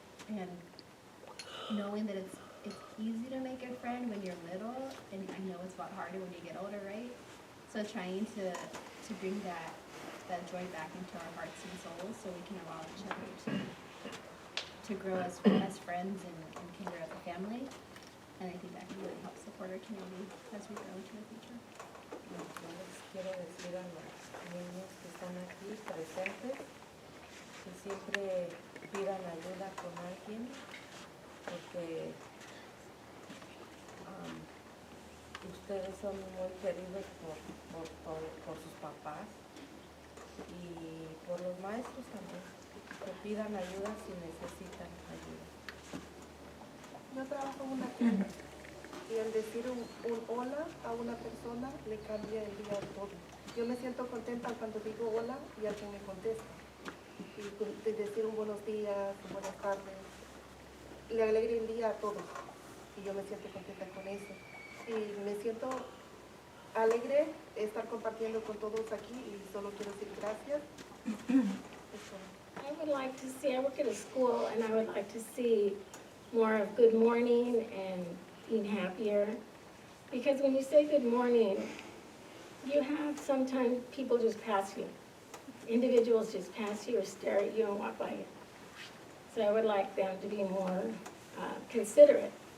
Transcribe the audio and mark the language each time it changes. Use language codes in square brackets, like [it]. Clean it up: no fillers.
[en] And knowing that it's easy to make a friend when you're little, and I know it's a lot harder when you get older, right? So trying to bring that joy back into our hearts and souls so we can allow each other to grow as friends and can grow as a family. And I think that can really help support our community as we grow into the future. [es] Yo les quiero decir a los niños que están aquí presentes que siempre pidan ayuda con alguien, porque ustedes son muy queridos por sus papás y por los maestros también, que pidan ayuda si necesitan ayuda. Yo trabajo en una tienda y el decir un hola a una persona le cambia el día todo. Yo me siento contenta cuando digo hola y alguien me contesta. Y de decir un buenos días, buenas tardes, le alegra el día a todos. Y yo me siento contenta con eso. Y me siento alegre estar compartiendo con todos aquí y solo quiero decir gracias. [en] I would like to see, I work at a school, and I would like to see more of good morning and being happier. Because when you say good morning, you have sometimes people just pass you. Individuals just pass you or stare at you and walk by you. So I would like them to be more considerate.